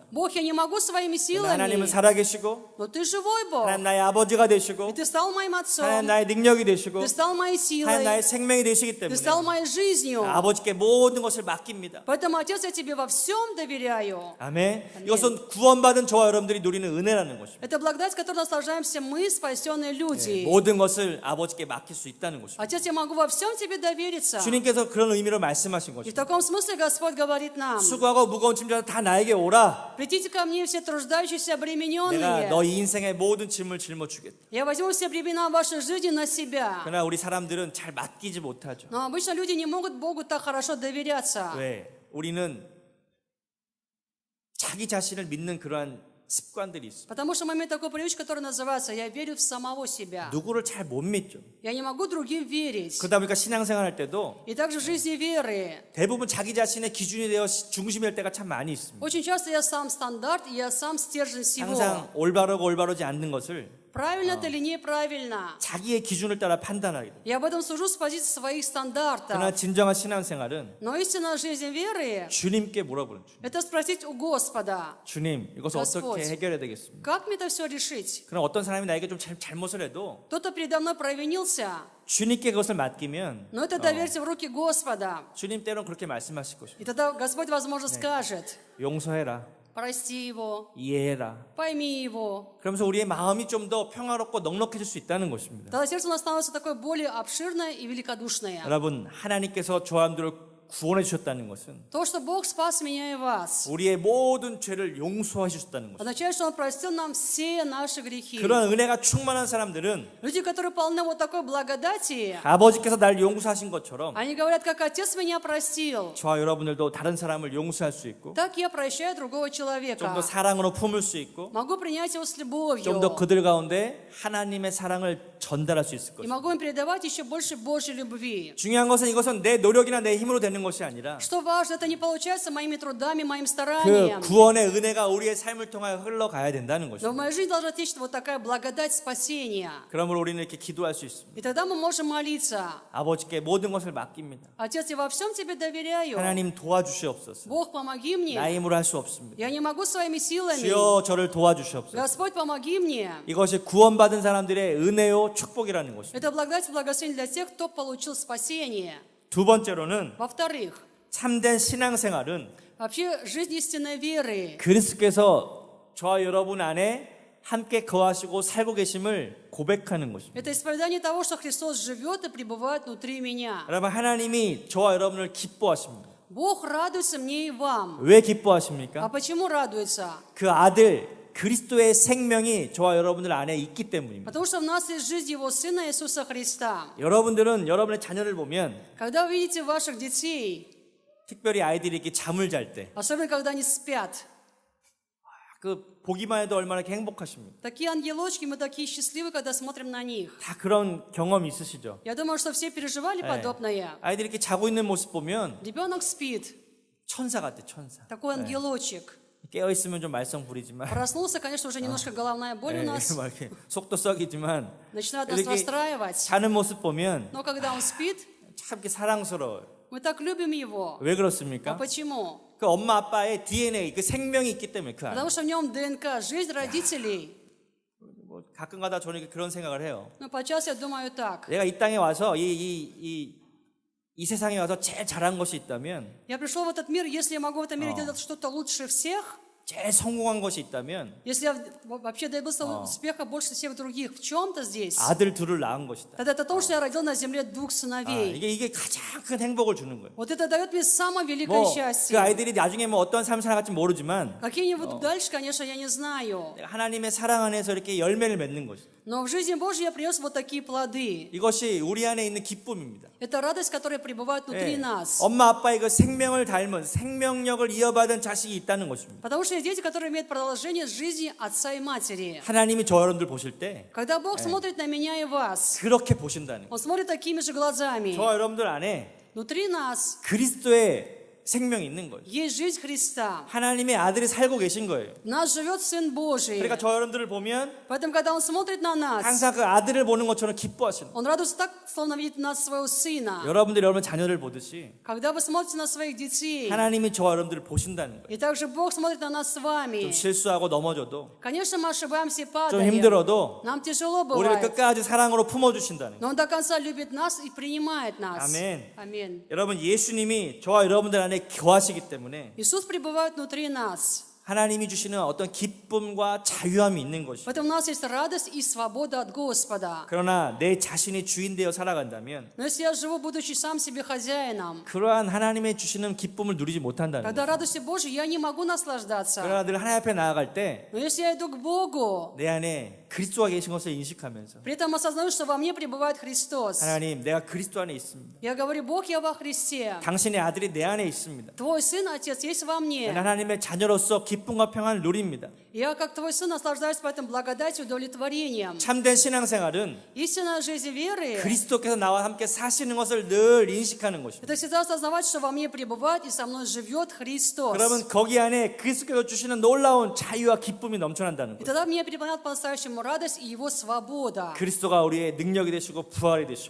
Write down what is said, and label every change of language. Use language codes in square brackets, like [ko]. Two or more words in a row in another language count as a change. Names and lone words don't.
[ru] Бог, я не могу своими [ko] 그러나 하나님은 [ru] силами, [ko] 살아계시고 [ru] но Ты живой Бог, [ko] 하나님 나의 아버지가 [ru] и [ko] 되시고 [ru] Ты стал моим [ko] 하나님 [ru] отцом, [ko] 나의 능력이 되시고 [ru] Ты стал моей [ko] 하나님 [ru] силой, [ko] 나의 생명이 되시기 [ru] Ты [ko] 때문에 [ru] стал моей жизнью. [ko] 아버지께 모든 것을 맡깁니다. [ru] Поэтому, Отец, я Тебе во всем доверяю. [ko] 아멘. 이것은 구원받은 저와 여러분들이 누리는 은혜라는 것입니다. [ru] Это благодать, которой наслаждаемся мы, спасенные люди. [ko] 모든 것을 아버지께 맡길 수 있다는 것입니다. [ru] Отец, я могу во всем Тебе довериться. [ko] 주님께서 그런 의미로 말씀하신 [ru] И в [ko] 것입니다. [ru] таком смысле Господь говорит нам: [ko] 수고하고 무거운 짐자들 다 나에게 오라. [ru] придите ко мне все труждающиеся, [ko] 내가 [ru] обремененные. [ko] 너희 인생의 모든 짐을 짊어주겠다. [ru] Я возьму все бремена вашей жизни на себя. [ko] 그러나 우리 사람들은 잘 맡기지 못하죠. [ru] Но обычно люди не могут Богу так хорошо доверяться. [ko] 왜? 우리는 자기 자신을 믿는 그러한 습관들이 있어요. [ru] Потому что мы имеем такую привычку, которая называется «я верю в самого себя». [ko] 누구를 잘 못 믿죠. [ru] Я не могу другим верить. [ko] 그러다 보니까 신앙생활 할 때도 [ru] И также в жизни веры. [ko] 대부분 자기 자신의 기준이 되어 중심이 될 때가 참 많이 있습니다. [ru] Очень часто я сам стандарт, и я сам стержень всего. [ko] 항상 올바르고 올바르지 않는 것을 [ru] Правильно это или неправильно? [ko] 자기의 기준을 따라 판단하게 돼요. [ru] Я об этом сужу с позиции своих [ko] 그러나 [ru] стандартов. [ko] 진정한 신앙생활은 [ru] Но истинная жизнь веры [ko] 주님께 물어보는 중. – [ru] это спросить у Господа: [ko] 주님, 이것을 [ru] Господь. [ko] 어떻게 해결해야 되겠습니까? [ru] как мне это все решить? [ko] 그럼 어떤 사람이 나에게 좀 잘못을 해도 [ru] Кто-то передо мной провинился, [ko] 주님께 그것을 맡기면 [ru] но это доверьте в руки Господа. [ko] 주님 때론 그렇게 말씀하실 것입니다. [ru] И тогда Господь, возможно, скажет: [ko] 용서해라, [ru] прости его, [ko] 이해해라. [ru] пойми его. [ko] 그러면서 우리의 마음이 좀 더 평화롭고 넉넉해질 수 있다는 것입니다. [ru] Тогда сердце у нас становится такое более обширное и великодушное. [ko] 여러분, 하나님께서 저와 여러분들을 구원해 주셨다는 것은 [ru] То, что Бог спас меня и вас, [ko] 우리의 모든 죄를 용서해 주셨다는 것입니다. [ru] означает, что Он простил нам все наши грехи. [ko] 그런 은혜가 충만한 사람들은 [ru] Люди, которые полны вот такой благодати, [ko] 아버지께서 날 용서하신 것처럼 [ru] они говорят, как Отец меня простил, [ko] 저와 여러분들도 다른 사람을 용서할 수 있고 [ru] так я прощаю другого [ko] 좀 더 [ru] человека. [ko] 사랑으로 품을 수 있고 [ru] Могу принять его с [ko] 좀 [ru] любовью. [ko] 더 그들 가운데 하나님의 사랑을 전달할 수 있을 [ru] И [ko] 것입니다. [ru] могу им передавать еще больше Божьей любви. [ko] 중요한 것은 이것은 내 노력이나 내 힘으로 되는 것이 아니라 [ru] Что важно, это не получается моими трудами, моим [ko] 그 [ru] старанием. [ko] 구원의 은혜가 우리의 삶을 통해 흘러가야 된다는 [ru] Но в [ko] 것입니다. [ru] моей жизни должна течь вот такая благодать спасения. [ko] 그러므로 우리는 이렇게 기도할 수 있습니다. [ru] И тогда мы можем молиться. [ko] 아버지께 모든 것을 맡깁니다. [ru] Отец, я во всем тебе доверяю. [ko] 하나님 도와주시옵소서. [ru] Бог, помоги мне. [ko] 나의 힘으로 할 수 없습니다. [ru] Я не могу своими силами. [ko] 주여 저를 도와주시옵소서. [ru] Господь, помоги мне. [ko] 이것이 구원받은 사람들의 은혜요 축복이라는 것입니다. [ru] Это благодать и благословение для тех, кто получил спасение. [ko] 두 번째로는 [ru] Во-вторых, [ko] 참된 신앙생활은 [ru] вообще жизнь истинной веры. [ko] 그리스도께서 저와 여러분 안에 함께 거하시고 살고 계심을 고백하는 것입니다. [ru] Это исповедание того, что Христос живет и пребывает внутри меня. [ko] 여러분 하나님이 저와 여러분을 기뻐하십니다. [ru] Бог радуется мне и вам. [ko] 왜 [ru] А [ko] 기뻐하십니까? [ru] почему радуется? [ko] 그 아들 그리스도의 생명이 저와 여러분들 안에 있기 때문입니다. [ru] Потому что в нас есть жизнь Его Сына Иисуса Христа. [ko] 여러분들은 여러분의 자녀를 보면 [ru] Когда вы видите ваших детей, [ko] 특별히 아이들이 이렇게 잠을 잘 때 [ru] особенно когда они спят, [ko] 그 보기만 해도 얼마나 행복하십니까? [ru] такие ангелочки, мы такие счастливы, когда смотрим на них. [ko] 다 그런 경험이 있으시죠? [ru] Я думаю, что все переживали подобное. [ko] 아이들이 이렇게 자고 있는 모습 보면 [ru] Ребенок спит, [ko] 천사 같아, 천사. [ru] такой ангелочек. [ko] 깨어 있으면 좀 말썽 부리지만 [ru] Проснулся, конечно, уже немножко головная боль у нас. [ko] 막 이렇게 속도 썩이지만 [ru] Начинает нас [ko] 이렇게 [ru] расстраивать. [ko] 자는 모습 보면 [ru] Но когда он спит, [ko] 참 이렇게 사랑스러워요. [ru] мы так любим его. [ko] 왜 [ru] А [ko] 그렇습니까? [ru] почему? [ko] 그 엄마 아빠의 DNA, 그 생명이 있기 때문에 그 안에. [ru] Потому что в нем ДНК, жизнь родителей. [ko] 뭐 가끔가다 저는 그런 생각을 해요. [ru] Но подчас я думаю так. [ko] 내가 이 땅에 와서 이 세상에 와서 제일 잘한 것이 있다면, [ru] Я пришел в этот мир, если я могу в этом мире делать что-то лучше всех, [ko] 제일 성공한 것이 있다면 [ru] если я вообще добился успеха больше всех других в чем-то здесь, [ko] 아들 둘을 낳은 것이다. [ru] тогда это то, что я родил на земле двух сыновей. [ko] 이게 가장 큰 행복을 주는 거예요. [ru] Вот это дает мне самое великое [ko] 뭐 그 [ru] счастье. [ko] 아이들이 나중에 뭐 어떤 삶을 살아갈지 모르지만 [ru] Какие-нибудь дальше, конечно, я не знаю. [ko] 내가 하나님의 사랑 안에서 이렇게 열매를 맺는 것이다. [ru] Но в жизни Божьей я принес вот такие плоды. [ko] 이것이 우리 안에 있는 기쁨입니다. [ru] Это радость, которая пребывает внутри нас. [ko] 엄마 아빠의 그 생명을 닮은 생명력을 이어받은 자식이 있다는 것입니다. [ru] Потому что есть дети, которые имеют продолжение жизни отца и матери. [ko] 하나님이 저 여러분들 보실 때 [ru] Когда Бог смотрит на меня и вас, [ko] 그렇게 보신다는 거예요. [ru] Он смотрит такими же глазами. [ko] 저 여러분들 안에 [ru] Внутри нас [ko] 그리스도의 생명이 있는 거예요. [ru] есть жизнь Христа. [ko] 하나님의 아들이 살고 계신 거예요. [ru] В нас живет Сын Божий. [ko] 그러니까 저 여러분들을 보면 [ru] Поэтому, когда Он смотрит на нас, [ko] 항상 그 아들을 보는 것처럼 기뻐하시는 거예요. [ru] Он радуется так, словно видит в нас своего Сына. [ko] 여러분들이 여러분 자녀를 보듯이 [ru] Когда вы смотрите на своих детей, [ko] 하나님이 저 여러분들을 보신다는 거예요. [ru] и также Бог смотрит на нас с [ko] 좀 [ru] вами. [ko] 실수하고 넘어져도 [ru] Конечно, мы ошибаемся и [ko] 좀 [ru] падаем. [ko] 힘들어도 [ru] Нам тяжело [ko] 우리를 [ru] бывает. [ko] 끝까지 사랑으로 품어주신다는 거예요. [ru] Но Он до конца любит нас и принимает нас. [ko] 아멘. [ru] Аминь. [ko] 여러분 예수님이 저와 여러분들 안에 거하시기 때문에 [ru] Иисус пребывает внутри нас. [ko] 하나님이 주시는 어떤 기쁨과 자유함이 있는 것이. [ru] Поэтому у нас есть радость и свобода от Господа. [ko] 그러나 내 자신이 주인 되어 살아간다면 [ru] Но если я живу, будучи сам себе хозяином, [ko] 그러한 하나님의 주시는 기쁨을 누리지 못한다는 [ru] тогда [ko] 거예요. [ru] радостью Божьей я не могу наслаждаться. [ko] 그러나 늘 하나님 앞에 나아갈 때 [ru] Но если я иду к Богу, [ko] 내 안에 그리스도가 계신 것을 인식하면서 [ru] при этом осознаю, что во мне пребывает Христос, [ko] 하나님 내가 그리스도 안에 있습니다. [ru] я говорю: Бог, я во Христе. [ko] 당신의 아들이 내 안에 있습니다. [ru] Твой Сын, Отец, есть во [ko] 나는 [ru] мне. [ko] 하나님의 자녀로서 기쁨과 평안을 누립니다. [ru] Я, как Твой Сын, наслаждаюсь поэтому благодатью и удовлетворением. [ko] 참된 신앙생활은 [ru] Истинная жизнь веры [ko] 그리스도께서 나와 함께 사시는 것을 늘 인식하는 것입니다. — [ru] это всегда осознавать, что во мне пребывает и со мной живет Христос. [ko] 그러면 거기 안에 그리스도께서 주시는 놀라운 자유와 기쁨이 넘쳐난다는 [ru] И [ko] 거예요. [ru] тогда меня переполняет по-настоящему радость и Его свобода. [ko] 그리스도가 우리의 능력이 되시고 부활이 되시고